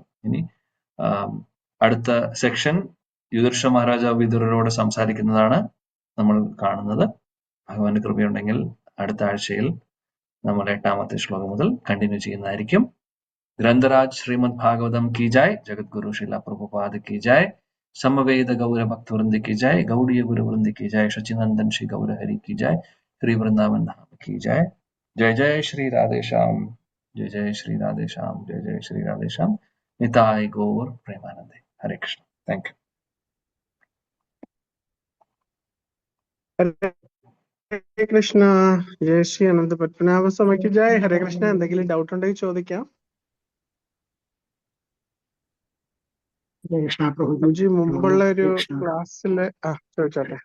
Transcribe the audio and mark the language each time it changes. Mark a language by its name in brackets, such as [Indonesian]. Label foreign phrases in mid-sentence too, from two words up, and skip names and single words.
[Malayalam] ഇനി അടുത്ത സെക്ഷൻ യുധിഷ്ഠിര മഹാരാജാവ് വിതുരരോട് സംസാരിക്കുന്നതാണ് നമ്മൾ കാണുന്നത്. ഭഗവാന്റെ കൃപയുണ്ടെങ്കിൽ അടുത്ത ആഴ്ചയിൽ നമ്മൾ 8-ാമത്തെ ശ്ലോകം മുതൽ കണ്ടിന്യൂ ചെയ്യുന്നതായിരിക്കും. [Hindi] ഗ്രന്ഥരാജ് ശ്രീമദ് ഭാഗവതം की जय, जगतगुरु श्रीला प्रभुपाद की जय, समवेद गौर भक्त वृंद की जय, गौड़ीय गुरु वृंद की जय, सचिनंदन श्री गौर हरि की जय, श्री वृंदावन धाम की जय. जय जय श्री राधे श्याम, जय जय श्री राधे श्याम, जय जय श्री राधे श्याम. निताय गौर प्रेमानंदे. हरे कृष्ण. [English] Thank you. [Malayalam] ഹരേ കൃഷ്ണ. ജയ ശ്രീ അനന്ത പത്മനാഭ സ്വാമിക്ക് ജയ്. ഹരേ കൃഷ്ണ. എന്തെങ്കിലും ഡൗട്ട് ഉണ്ടെങ്കിൽ ചോദിക്കാം. പ്രഭുജി മുമ്പുള്ള ഒരു ക്ലാസ്സിലെ ചോദിച്ചോട്ടെ.